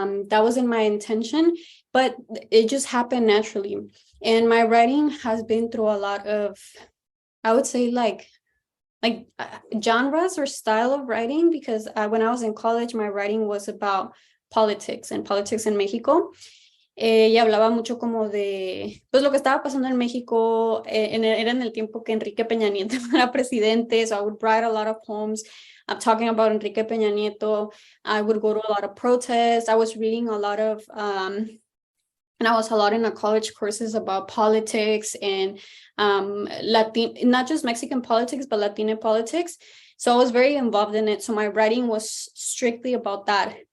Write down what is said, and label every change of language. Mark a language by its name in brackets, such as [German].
[English] That wasn't my intention, but it just happened naturally. And my writing has been through a lot of, I would say like genres or style of writing, because when I was in college, my writing was about politics in Mexico. [Spanish] Y hablaba mucho como de pues lo que estaba pasando en México, era en el tiempo que Enrique Peña Nieto era presidente, [English] so I would write a lot of poems talking about Enrique Peña Nieto. I would go to a lot of protests. I was reading a lot of and I was a lot in a college courses about politics and not just Mexican politics, but Latina politics. So I was very involved in it. So my writing was strictly about that.